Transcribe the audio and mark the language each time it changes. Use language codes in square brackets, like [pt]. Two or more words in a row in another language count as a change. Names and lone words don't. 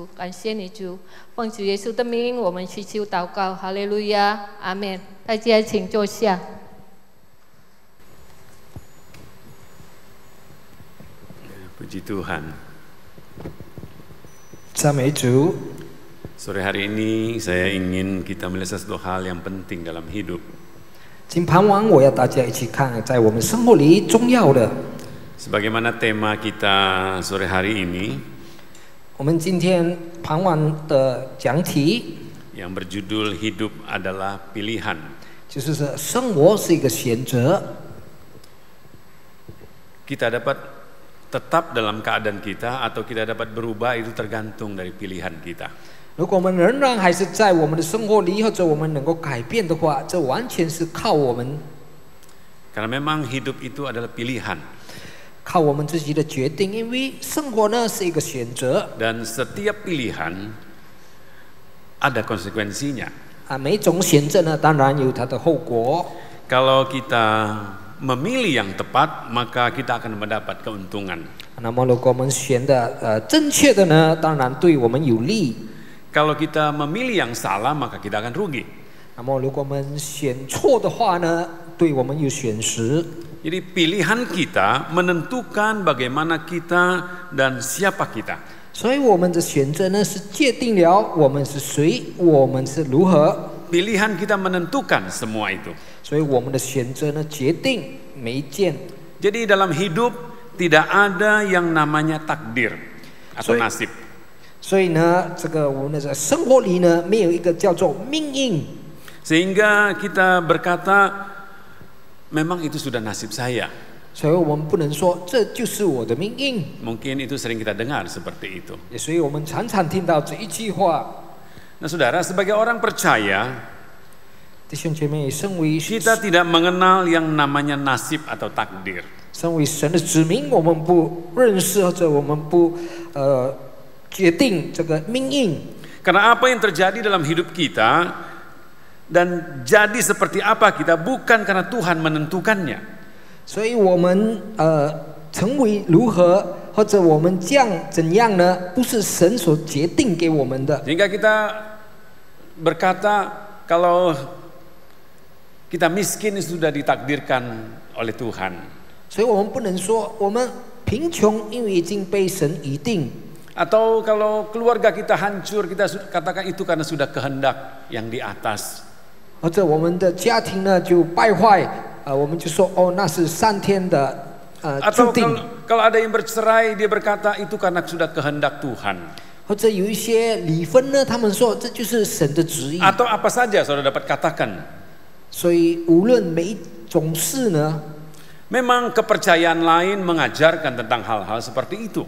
[zh] 感谢你主，奉主耶稣的名我们祈求祷告，哈利路亚，阿们。大家请坐下。 [id] Puji Tuhan. [zh] 赞美主。 [id] Sore hari ini saya ingin kita melihat satu hal yang penting dalam hidup. [zh] 今傍晚我要大家一起看，在我们生活里重要的。 [id] Sebagaimana tema kita sore hari ini, [zh] 我们今天傍晚的讲题 [id] yang berjudul hidup adalah pilihan. [zh] 就是生活是一个选择。 [id] Kita dapat tetap dalam keadaan kita atau kita dapat berubah itu tergantung dari pilihan kita. [zh] 如果我们仍然还是在我们的生活里，或者我们能够改变的话，这完全是靠我们。 [id] Karena memang hidup itu adalah pilihan. [zh] 靠我们自己的决定，因为生活呢是一个选择。 [id] Dan setiap pilihan ada konsekuensinya. [zh] 每种选择呢，当然有它的后果。 [id] Kalau kita memilih yang tepat, maka kita akan mendapat keuntungan. [zh] 那么如果我们选的正确的呢，当然对我们有利。 [id] Kalau kita memilih yang salah, maka kita akan rugi. [zh] 那么如果我们选错的话呢，对我们有损失。 [id] Jadi pilihan kita menentukan bagaimana kita dan siapa kita. [zh] 所以我们的选择呢，是界定了我们是谁，我们是如何。 [id] Pilihan kita menentukan semua itu. [zh] 所以我们的选择呢，决定每一件。 [id] Jadi dalam hidup tidak ada yang namanya takdir atau nasib. [zh] 所以呢，这个我们的生活里呢，没有一个叫做命运。 [id] Sehingga kita berkata, memang itu sudah nasib saya. [zh] 所以我们不能说这就是我的命运。 [id] Mungkin itu sering kita dengar seperti itu. [zh] 所以我们常常听到这一句话。 [id] Nah saudara, sebagai orang percaya, [zh] 弟兄姐妹，身为 [id] kita tidak mengenal yang namanya nasib atau takdir. [zh] 身为神的子民，我们不认识或者我们不决定这个命运。 [id] Karena apa yang terjadi dalam hidup kita dan jadi seperti apa kita bukan karena Tuhan menentukannya. [zh] 所以我们成为如何或者我们怎样呢？不是神所决定给我们的。 [id] Sehingga kita berkata kalau kita miskin sudah ditakdirkan oleh Tuhan. [zh] 所以我们不能说我们贫穷，因为已经被神预定。 [id] Atau kalau keluarga kita hancur, kita katakan itu karena sudah kehendak yang di atas. [zh] 或者我们的家庭呢就败坏，我们就说哦，那是上天的注定。 [id] Kalau ada yang bercerai, dia berkata itu karena sudah kehendak Tuhan. [zh] 或者有一些离婚呢，他们说这就是神的旨意。 [id] Atau apa saja saudara dapat katakan. [zh] 所以无论每一种事呢， [id] Memang kepercayaan lain mengajarkan tentang hal-hal seperti itu.